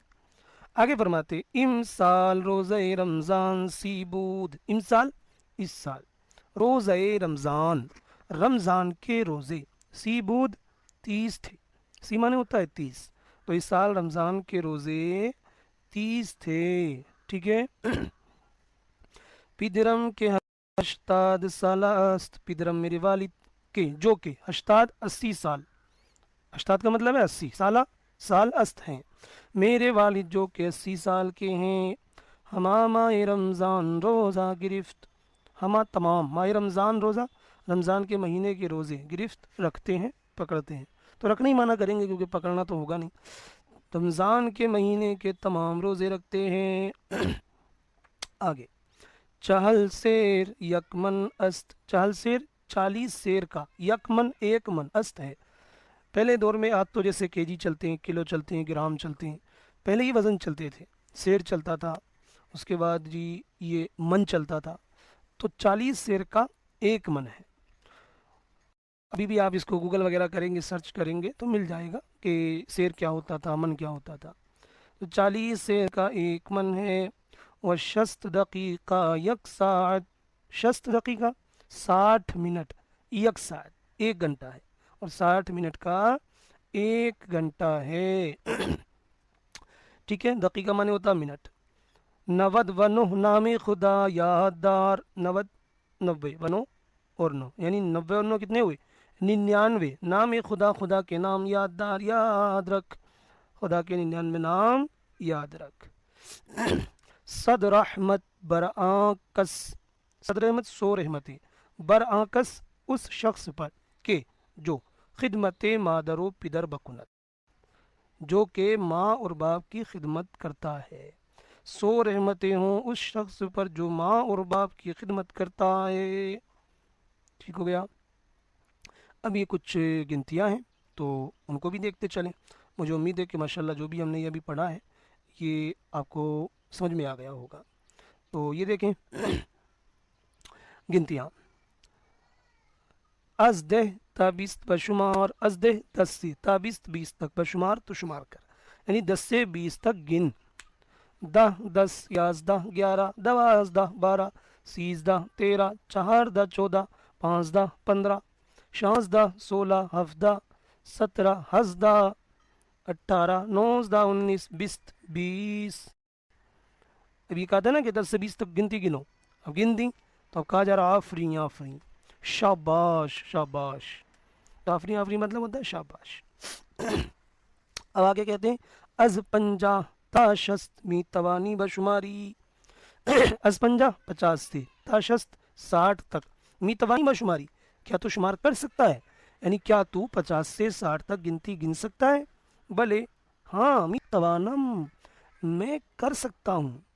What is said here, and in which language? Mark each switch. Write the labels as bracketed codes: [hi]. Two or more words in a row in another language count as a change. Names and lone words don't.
[ur] آگے فرماتے [fa] امسال روزہ رمضان سی بود، [ur] امسال اس سال، [fa] روزہ رمضان [ur] رمضان کے روزے، [fa] سی بود [ur] 30 تھے، سی معنی ہوتا ہے 30، تو اس سال رمضان کے روزے 30 تھے۔ ٹھیک ہے۔ [fa] پدرم کے 80 سالہ است، [ur] پدرم میرے والد کہ جو کہ 80 سال، 80 کا مطلب ہے 80 سالہ، [fa] سال است [ur] ہیں، میرے والد جو کہ 80 سال کے ہیں، [fa] ہما ماہ رمضان روزہ گرفت، ہما تمام ماہ رمضان روزہ، [ur] رمضان کے مہینے کے روزے گرفت رکھتے ہیں، پکڑتے ہیں، تو رکھنا ہی معنی کریں گے کیونکہ پکڑنا تو ہوگا نہیں، رمضان کے مہینے کے تمام روزے رکھتے ہیں۔ آگے، [fa] چہل سیر یکمن است، چہل سیر [ur] 40 سیر کا، یکمن ایک من است ہے، پہلے دور میں آج تو جیسے کے جی چلتے ہیں، کلو چلتے ہیں، گرام چلتے ہیں، پہلے ہی وزن چلتے تھے، سیر چلتا تھا، اس کے بعد جی یہ من چلتا تھا، تو 40 سیر کا ایک من ہے۔ ابھی بھی آپ اس کو گوگل وغیرہ کریں گے، سرچ کریں گے تو مل جائے گا کہ سیر کیا ہوتا تھا، من کیا ہوتا تھا، تو 40 سیر کا ایک من ہے۔ [fa] و شست دقیقہ یک ساعت، شست دقیقہ [ur] 60 منٹ، [fa] یک ساعت [ur] ایک گھنٹہ ہے، اور 60 منٹ کا ایک گھنٹہ ہے، ٹھیک ہے، دقیقہ مانے ہوتا منٹ۔ [fa] 90 نام خدا یاددار، [ur] 90 ونو اور 9 یعنی 90 اور 9 کتنے ہوئے، 99 نام خدا، خدا کے نام یاددار، یاد رکھ، خدا کے 99 نام یاد رکھ۔ [fa] صد رحمت برآکس، صد رحمت [ur] 100 رحمتیں، برآکس اس شخص پر کہ جو [fa] خدمت مادر و پدر بکند، [ur] جو کہ ماں اور باپ کی خدمت کرتا ہے، 100 رحمتیں ہوں اس شخص پر جو ماں اور باپ کی خدمت کرتا ہے، ٹھیک ہو گیا۔ اب یہ کچھ گنتیاں ہیں تو ان کو بھی دیکھتے چلیں، مجھے امید ہے کہ ماشاءاللہ جو بھی ہم نے یہ ابھی پڑھا ہے یہ آپ کو سمجھ میں آ گیا ہوگا۔ تو یہ دیکھیں گنتیاں، [fa] از 10 تا 20 بشمار، [ur] از 10 10 سے تا 20 تک بشمار تو شمار کر، یعنی 10 سے 20 تک گن، 10 10 11 11 12 12 13 13 14 14 15 15 16 16 17 17 18 18 19 19 20 20۔ اب یہ کہا تھا نا کہ 10 سے 20 تک گنتی گنو، اب گن دی تو اب کہا جا رہا آفرین آفرین، شاباش شاباش، تو آفرین آفرین مطلب ہوتا ہے شاباش۔ اب آگے کہتے ہیں [fa] از 50 تا 60 می توانی بشماری، [ur] از 50 سے تا 60 تک، [fa] می توانی بشماری [ur] کیا تو شمار کر سکتا ہے، یعنی کیا تو 50 سے 60 تک گنتی گن سکتا ہے، بلے ہاں [fa] می توانم [ur] میں کر سکتا ہوں۔